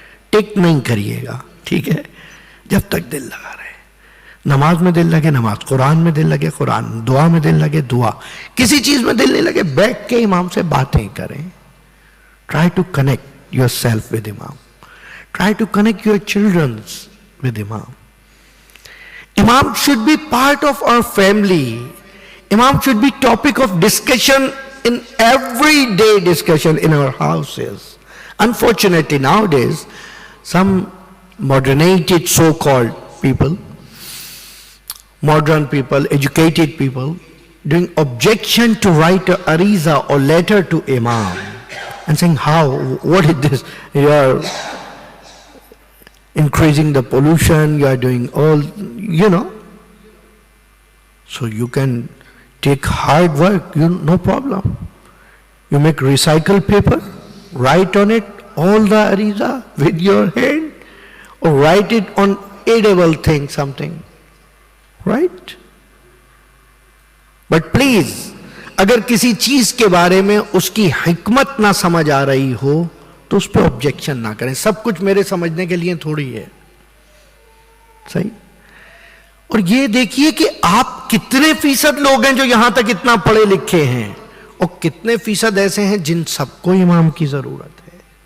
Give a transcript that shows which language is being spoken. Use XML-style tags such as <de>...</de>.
<ur>ٹک نہیں کریے گا، ٹھیک ہے، جب تک دل لگا رہے. نماز میں دل لگے نماز، قرآن میں دل لگے قرآن، دعا میں دل لگے دعا. کسی چیز میں دل نہیں لگے بیٹھ کے امام سے باتیں کریں.</ur> <en>Try to connect yourself with امام. Try to connect your childrens with امام. Imam should be part of our family. Imam should be topic of discussion in everyday discussion in our houses. Unfortunately nowadays, some moderated so-called people, modern people, educated people, doing objection to write a ariza or letter to Imam and saying, how, what is this? You are increasing the pollution, you are doing all, So you can take hard work, no problem. You make recycled paper, write on it all the ariza with your hand, or write it on edible thing, something, right? But please,</en> <ur>اگر کسی چیز کے بارے میں اس کی حکمت نہ سمجھ آ رہی ہو تو اس پہ آبجیکشن نہ کریں. سب کچھ میرے سمجھنے کے لیے تھوڑی ہے، صحیح. اور یہ دیکھیے کہ آپ کتنے فیصد لوگ ہیں جو یہاں تک اتنا پڑھے لکھے ہیں، اور کتنے فیصد ایسے ہیں جن سب کو امام کی ضرورت ہے.</ur>